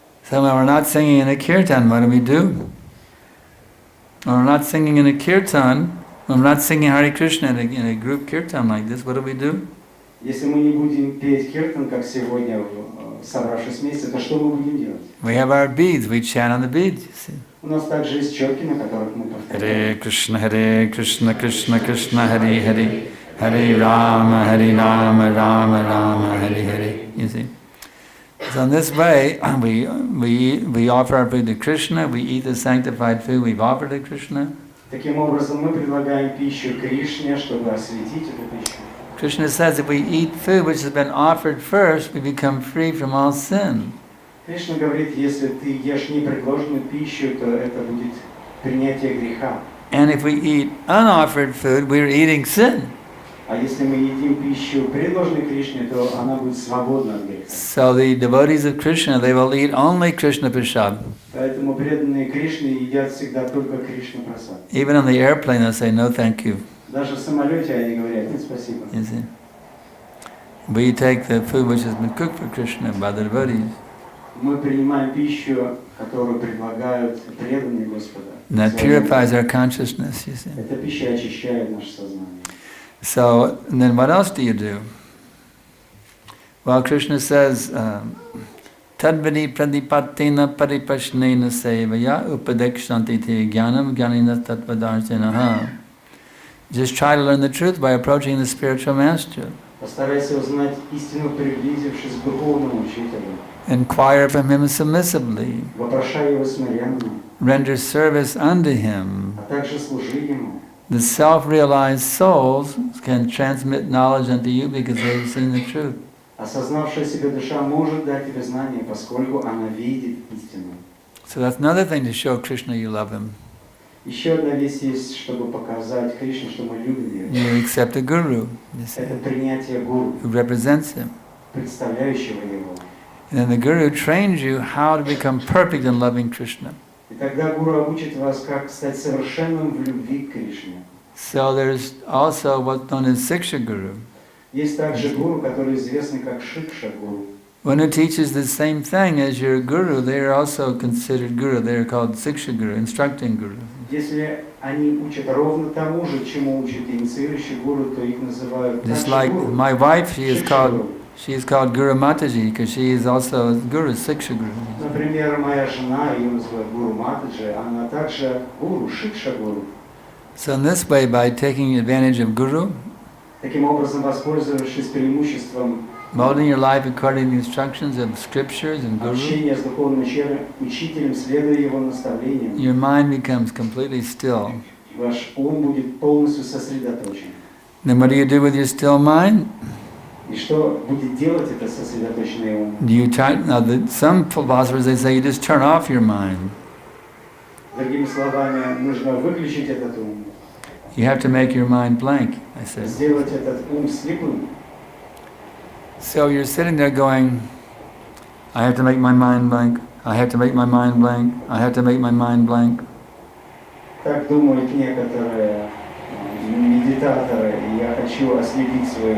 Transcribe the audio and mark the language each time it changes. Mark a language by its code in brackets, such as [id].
[en] So when we're not singing in a kirtan, what do we do? When we're not singing in a kirtan, when we're not singing Hare Krishna in a group kirtan like this, what do we do? [ru] Если мы не будем петь киртан, как сегодня, собравшись вместе, то что мы будем делать? [en] We have our beads, we chant on the beads, you see. [ru] У нас также есть четки, на которых мы повторяем. [sa] Hare Krishna, Krishna Krishna, Hare Hare. Hare Rama, Rama Rama, Hare Hare. [en] You see. So in this way, we offer our food to Krishna, we eat the sanctified food we've offered to Krishna. [ru] Таким образом, мы предлагаем пищу Кришне, чтобы осветить эту пищу. [en] Krishna says if we eat food which has been offered first, we become free from all sin. [ru] Кришна говорит, если ты ешь непредложенную пищу, то это будет принятие греха. [en] And if we eat unoffered food, we're eating sin. [ru] А если мы едим пищу, предложенную Кришне, то она будет свободна от греха. [en] So the devotees of Krishna, they will eat only Krishna prasad. [ru] Поэтому преданные Кришне едят всегда только Кришна прасад. [en] Even on the airplane, they'll say, no, thank you. [ru] Даже в самолете они говорят, нет, спасибо. [en] You see? We take the food which has been cooked for Krishna by the devotees. [ru] Мы принимаем пищу, которую предлагают преданные Господа. [en] And that purifies our consciousness, you see. [ru] Эта пища очищает наше сознание. [en] So, and then what else do you do? Well, Krishna says, [sa] Tadvidi pradipatina paripashnena sevaya upadekshanti te jnanam jnanina tattvadarsinaha. [en] Just try to learn the truth by approaching the spiritual master. [ru] Постарайся узнать истину, приблизившись к духовному учителю. [en] Inquire from him submissively. [ru] Вопрошай его смиренно. [en] Render service unto him. [ru] А также служи ему. [en] The self-realized souls can transmit knowledge unto you because they've seen the truth. [ru] Осознавшая себя душа может дать тебе знание, поскольку она видит истину. [en] So that's another thing to show Krishna you love him. [ru] Еще одна вещь есть, чтобы показать Кришне, что мы любим его. [en] You accept a guru, you see, [ru] Это принятие гуру, [en] who represents him. [ru] представляющего его. [en] And then the guru trains you how to become perfect in loving Krishna. [ru] И тогда гуру обучит вас, как стать совершенным в любви к Кришне. [en] So there's also what's known as Siksha Guru. Есть также гуру, который известный как Шикша гуру. One who teaches the same thing as your guru, they are also considered guru. They are called Siksha Guru, instructing guru. [ru] Если они учат ровно тому же, чему учит инициирующий гуру, то их называют [en] Just [ru] также [en] like [ru] гуру. [en] my wife, she is [ru] Шикша [en] called [ru] гуру. [en] She is called Guru Mataji because she is also a guru, Siksha Guru. [ru] Например, моя жена, ее называют Гуру Матаджи, она также гуру, Шикша Гуру. [en] So in this way, by taking advantage of Guru, [ru] Таким образом, воспользовавшись преимуществом [en] molding your life according to the instructions of scriptures and Guru, [ru] общения с духовным учителем, следуя его наставлениям, [en] your mind becomes completely still. [ru] ваш ум будет полностью сосредоточен. [en] Then what do you do with your still mind? [ru] И что будет делать это сосредоточенный ум? [en] Some philosophers, they say you just turn off your mind. [ru] Другими словами, нужно выключить этот ум. [en] You have to make your mind blank, I said. [ru] Сделать этот ум слепым. [en] So you're sitting there going, I have to make my mind blank, I have to make my mind blank, I have to make my mind blank. [ru] Так думают некоторые медитаторы, и я хочу ослепить свой ум.